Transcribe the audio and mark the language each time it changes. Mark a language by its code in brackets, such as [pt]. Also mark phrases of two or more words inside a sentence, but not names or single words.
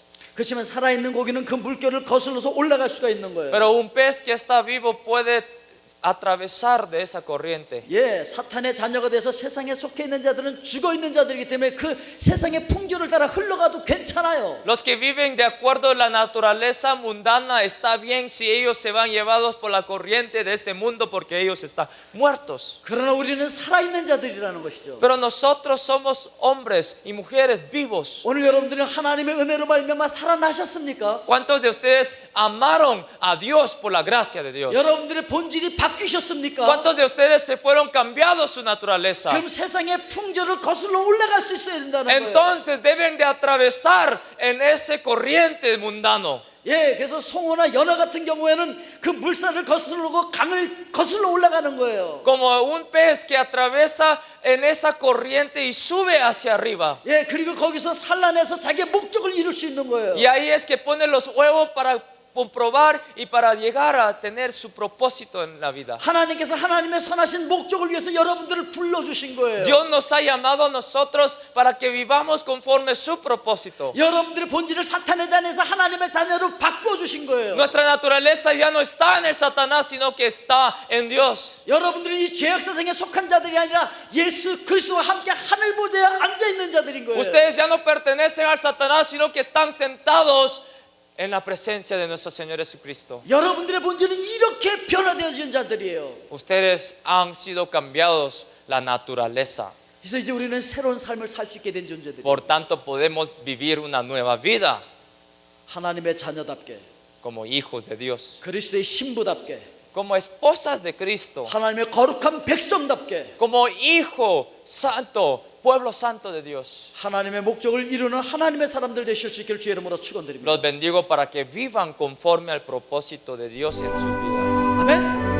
[ko] 그렇지만 살아 있는 고기는 그 물결을 거슬러서 올라갈 수가 있는 거예요. [es] Pero un pez que está vivo puede atravesar de esa corriente. [ko] 예, 사탄의 자녀가 돼서 세상에 속해 있는 자들은 죽어 있는 자들이기 때문에 그 세상의 풍조를 따라 흘러가도 괜찮아요. [es] Los que viven de acuerdo a la naturaleza mundana está bien si ellos se van llevados por la corriente de este mundo porque ellos están muertos. [ko] 그러나 우리는 살아있는 자들이라는 것이죠. [es] Pero nosotros somos hombres y mujeres vivos. [ko] 오늘 여러분들은 하나님의 은혜로 말미암아 살아나셨습니까? [es] ¿Cuántos de ustedes amaron a Dios por la gracia de Dios? [ko] 여러분들의 본질이 바뀌셨습니까? [es] ¿Cuántos de ustedes se fueron cambiados su naturaleza? [ko] 그럼 세상의 풍조를 거슬러 올라갈 수 있어야 된다는 거예요. [es] Entonces deben de atravesar en ese corriente mundano. [ko] 예, 그래서 송어나 연어 같은 경우에는 그 물살을 거슬러고 강을 거슬러 올라가는 거예요. [es] Como un pez que atraviesa en esa corriente y sube hacia arriba. [ko] 예, 그리고 거기서 산란해서 자기의 목적을 이룰 수 있는 거예요. [es] Y ahí es que pone los huevos para comprobar y para llegar a tener su propósito en la vida. [ko] 하나님께서 하나님의 선하신 목적을 위해서 여러분들을 불러주신 거예요. [es] Dios nos ha llamado a nosotros para que vivamos conforme su propósito. [ko] 여러분들의 본질을 사탄의 자녀에서 하나님의 자녀로 바꿔주신 거예요. [es] Nuestra naturaleza ya no está en el Satanás, sino que está en Dios. [ko] 여러분들은 이 죄악 세상에 속한 자들이 아니라 예수 그리스도와 함께 하늘 보좌에 앉아 있는 자들인 거예요. [es] Ustedes ya no pertenecen al Satanás, sino que están sentados en la presencia de nuestro Señor Jesucristo. [ko] 여러분들의 본질은 이렇게 변화되어진 자들이에요. [es] Ustedes han sido cambiados la naturaleza. [ko] 그래서 이제 우리는 새로운 삶을 살 수 있게 된 존재들이에요. [es] Por tanto, podemos vivir una nueva vida [ko] 하나님의 자녀답게, [es] como hijos de Dios, [ko] 그리스도의 신부답게, [es] como esposas de Cristo, [ko] 하나님의 거룩한 백성답게 [es] como hijo santo, pueblo santo de Dios. [ko] 하나님의 목적을 이루는 하나님의 사람들 되실 수 있기를 주의 이름으로 축원드립니다. [es] Los bendigo para que vivan conforme al propósito de Dios en sus vidas. [ko] 아멘.